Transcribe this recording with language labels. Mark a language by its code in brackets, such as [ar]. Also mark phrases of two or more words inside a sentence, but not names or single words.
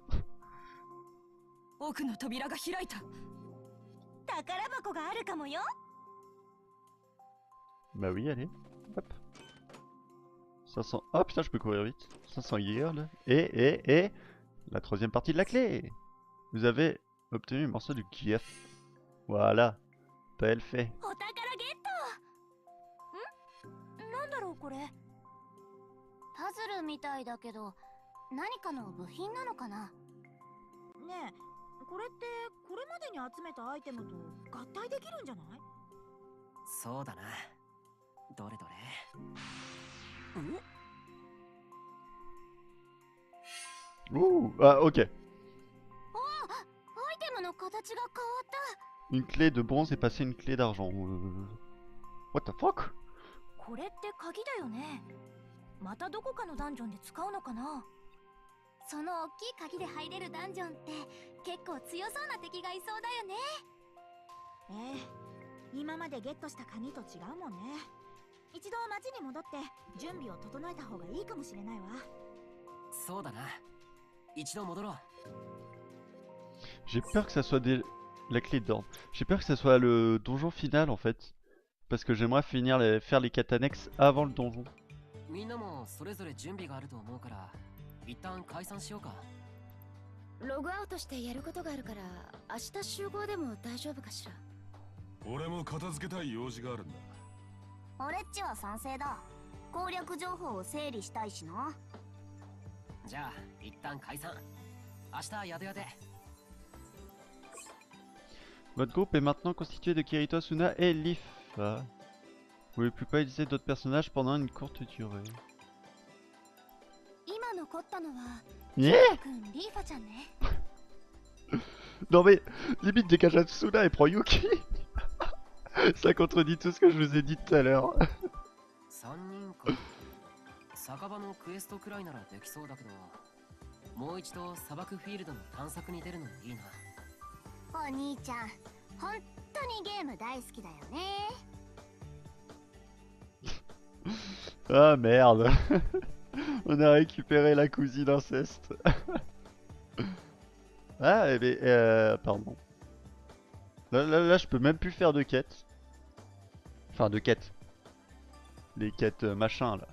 [fr] Bah oui allez, hop. 500, oh putain je peux courir vite. 500 years là. Et la troisième partie de la clé. Vous avez obtenu un morceau du Kiev. Voilà, pas fait. [ja] パズルみたいだけど何かの部品なのかな。ねえ、これってこれまでに集めたアイテムと合体できるんじゃない？そうだな。どれどれ。 [fr] Ouh, ah ok. [ja] アイテムの形が変わった。 [fr] Une clé de bronze est passée une clé d'argent. [en] What the fuck? [ja] これって鍵だよね。またどこかのダンジョンで使うのかな。その大きい鍵で入れるダンジョンって結構強そうな敵がいそうだよね。ええ、今までゲットした鍵と違うもんね。一度町に戻って準備を整えた方がいいかもしれないわ。そうだな。一度戻ろう。 [fr] J'ai peur que ça soit la clé d'or. J'ai peur que ça soit le donjon final en fait. Parce que j'aimerais faire les quêtes annexes avant le donjon. [ja] みんなもそれぞれ準備があると思うから一旦解散しようか。ログアウトしてやることがあるから明日集合でも大丈夫かしら。俺も片付けたい用事があるんだ。俺っちは賛成だ。攻略情報を整理したいしな。じゃあ一旦解散。明日やでやで。 [fr] Votre groupe est maintenant constitué de Kirito, Asuna et Leaf. Vous pouvez plus pas utiliser d'autres personnages pendant une courte durée. [ja] 今残ったのは [en] Yeah [ja] 君リーファちゃんね。 [fr] Non mais, limite dégage Asuna et prends Yuki. Ça contredit tout ce que je vous ai dit tout à l'heure. [ja] 3 人か。酒場のクエストくらいならできそうだけど、もう一度砂漠フィールドの探索に出るのもいいな。お兄ちゃん、本当にゲーム大好きだよね。 [fr] Ah merde. On a récupéré la cousine inceste. Ah, mais pardon. Là, je peux même plus faire de quêtes. Enfin, de quêtes. Les quêtes machin là.